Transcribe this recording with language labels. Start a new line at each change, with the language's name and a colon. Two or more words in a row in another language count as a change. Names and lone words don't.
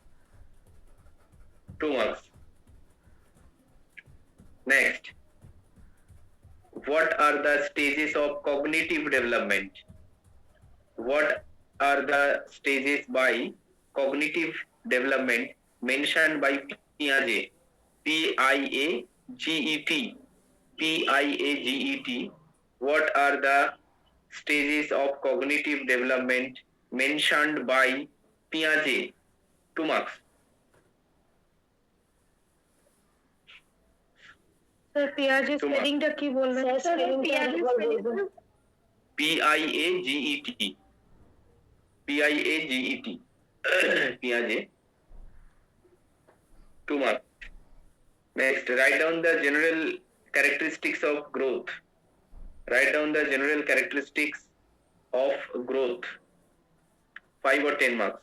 English: 2 marks. Next, what are the stages of cognitive development? What are the stages by cognitive development mentioned by Piaget? P-I-A-G-E-T. P-I-A-G-E-T. What are the stages of cognitive development mentioned by Piaget? 2 marks.
Bangla: স্যার, পিয়াজের স্পেলিংটা কি বলবেন? স্যার, পিয়াজের স্পেলিং
English: P-I-A-G-E-T. P-I-A-G-E-T. Piaget. 2 marks. Next, write down the general characteristics of growth. Write down the general characteristics of growth. 5 or 10 marks.